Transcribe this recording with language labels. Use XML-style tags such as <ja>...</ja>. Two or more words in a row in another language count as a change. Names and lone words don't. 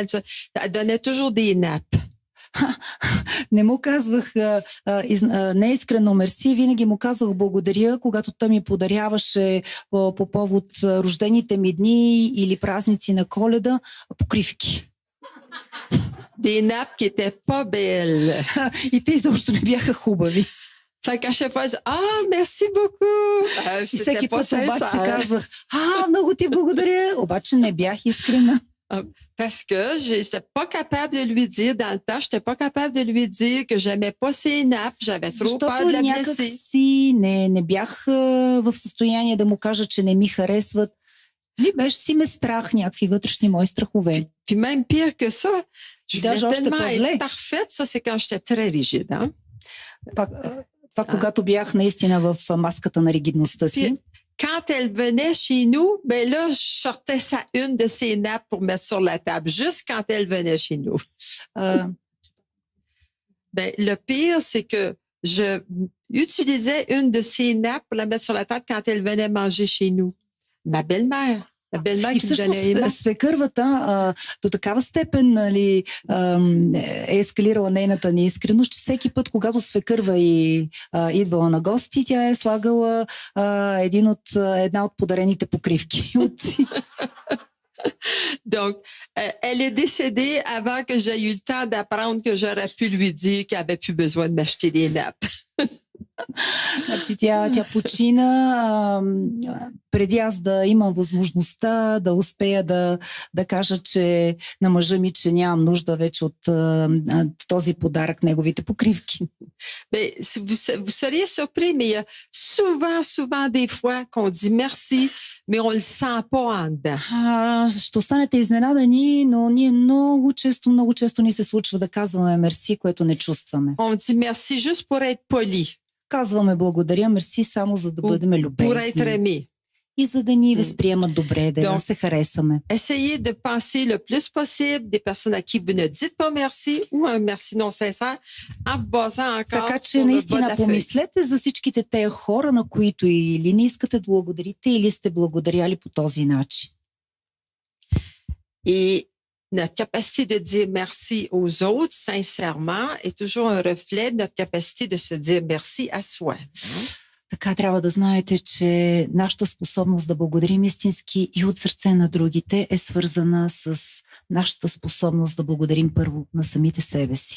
<fr>Elle donnait toujours des nappes.</fr> <bg>Не му казвах неискрено мерси, винаги му казвах благодаря, когато той ми подаряваше по повод рождените ми дни или празници на Коледа покривки.</bg> <fr>Des nappes qui étaient pas belles.</fr> <bg>И те изобщо не бяха хубави.</bg> <fr>Fait qu'à chaque fois, je dis, merci beaucoup.</fr> <bg>И всеки път обаче казвах, много ти благодаря, обаче не бях искрена.</bg> <fr>Parce que j'étais pas capable de lui dire, dans le temps, j'étais pas capable de lui dire que j'aimais pas ses nappes, j'avais trop peur de la blesser.</fr> <bg>Не бях в състояние да му кажа, че не ми харесват. Ли беше си ме страх, някакви вътрешни мои страхове.</bg> <fr>Puis même pire que ça, je</fr> <bg>Даже</bg> <fr>voulais</fr> <bg>още</bg> <fr>tellement</fr> <bg>по-зле.</bg> <fr>être parfaite, ça c'est quand j'étais très rigide. Hein?</fr> <bg>Това, когато бях наистина в маската на ригидността си.</bg> <fr>Puis, quand elle venait chez nous, ben là, je sortais une de ses nappes pour mettre sur la table, juste quand elle venait chez nous. Ben, le pire, c'est que je utilisais une de ses nappes pour la mettre sur la table quand elle venait manger chez nous. Ma belle-mère. La belle-mère</fr> <bg>И</bg> <fr>qui me donnait les</fr> <bg>всъщност свекървата до такава степен е ескалирала нейната неискреност, че всеки път, когато свекърва и идвала на гости, тя е слагала една от подарените покривки.</bg> <fr>Donc, elle est décédée avant que j'aie eu le temps d'apprendre que j'aurais pu lui dire qu'elle avait plus besoin de m'acheter des nappes.</fr> <bg>Значи тя почина преди аз да имам възможността да успея да кажа, че на мъжа ми, че нямам нужда вече от този подарък, неговите покривки.</bg> <fr>Mais vous seriez surpris, mais il y a souvent des fois qu'on dit merci, mais on le sent pas en dedans.</fr> <bg>Ще останете изненадани, но ние много често ни се случва да казваме мерси, което не чувстваме.</bg> <fr>On dit merci juste pour être poli.</fr> <bg>Казваме благодаря, мерси, само за да бъдем</bg> <fr>Pour être</fr> <bg>любезни.</bg> <fr>aimé.</fr> <bg>И за да ни възприемат добре, да се харесаме.</bg> <fr>Essayez de penser le plus possible des personnes à qui vous ne dites pas merci ou un merci non sincère en vous basant encore</fr> <bg>Така</bg> <fr>sur</fr> <bg>че</bg> <fr>le bas de</fr> <bg>наистина</bg> <fr>la feuille.</fr> <bg>помислете за всичките тези хора, на които или не искате да благодарите, или сте благодаряли по този начин.</bg> <fr>Et notre capacité de dire merci aux autres, sincèrement, est toujours un reflet de notre capacité de se dire merci à soi.</fr> <bg>Така трябва да знаете, че нашата способност да благодарим истински и от сърце на другите е свързана с нашата способност да благодарим първо на самите себе си.</bg>